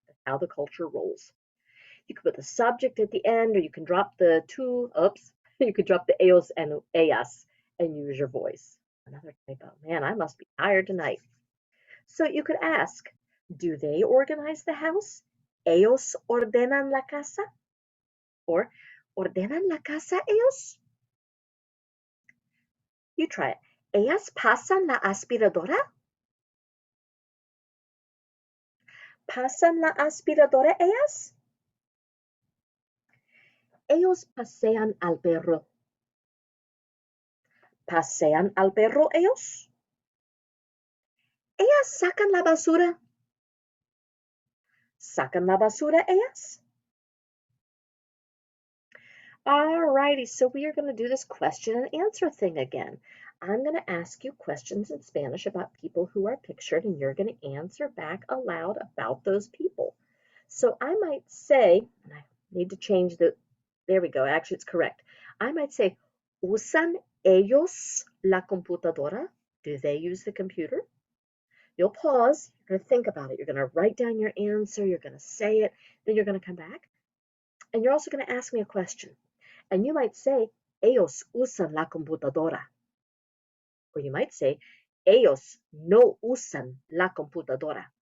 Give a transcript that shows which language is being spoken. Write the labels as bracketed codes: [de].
[en] That's how the culture rolls. You can put the subject at the end, or you can drop the you could drop the ellos and ellas and use your voice. Another typo. Man, I must be tired tonight. So you could ask, do they organize the house? [es] ¿Ellos ordenan la casa? Or, ¿ordenan la casa ellos? You try it. ¿Ellas pasan la aspiradora? ¿Pasan la aspiradora ellas? Ellos pasean al perro. ¿Pasean al perro ellos? Ellas sacan la basura. ¿Sacan la basura ellas? [en] Alrighty, so we are going to do this question and answer thing again. I'm going to ask you questions in Spanish about people who are pictured, and you're going to answer back aloud about those people. So I might say, and I need to change there we go, actually it's correct. I might say, ¿usan ellos la computadora? Do they use the computer? You'll pause, you're going to think about it, you're going to write down your answer, you're going to say it, then you're going to come back, and you're also going to ask me a question. And you might say, ellos usan la computadora. Or you might say, ellos no usan la computadora.